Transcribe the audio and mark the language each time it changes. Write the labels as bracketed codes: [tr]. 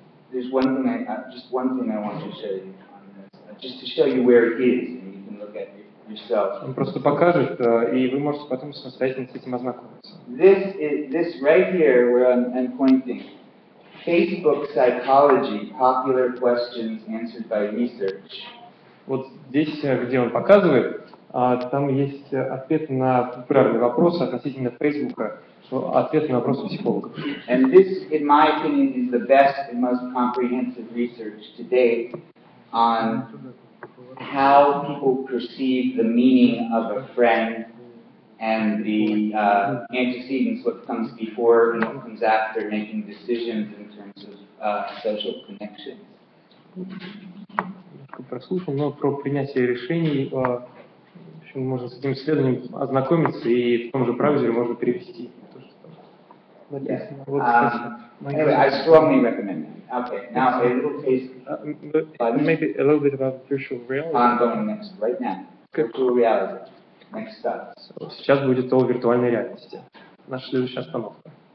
[en] There's just one thing I want to show you on this, just to show you where it is, and you can look at it yourself. [ru] Он просто покажет, и вы можете потом самостоятельно с этим ознакомиться. [en] This right here, where I'm pointing, Facebook psychology, popular questions answered by research. [ru] Вот здесь, где он показывает, там есть ответ на популярные вопросы относительно Фейсбука, ответ на вопросы психологов. [en] And this, in my opinion, is the best and most comprehensive research to date on how people perceive the meaning of a friend and the antecedents, what comes before and what comes after making decisions in terms of social connections. [ru] Прослушал, но про принятие решений, в общем, можно с этим исследованием ознакомиться, и в том же браузере можно перевести то, что там написано. Вот, [en] anyway, I strongly recommend it. Okay, now a little taste. Maybe a little bit about virtual reality. I'm going next, right now. Virtual reality. Next stop. [ru] Сейчас будет о виртуальной реальности. Наша следующая остановка.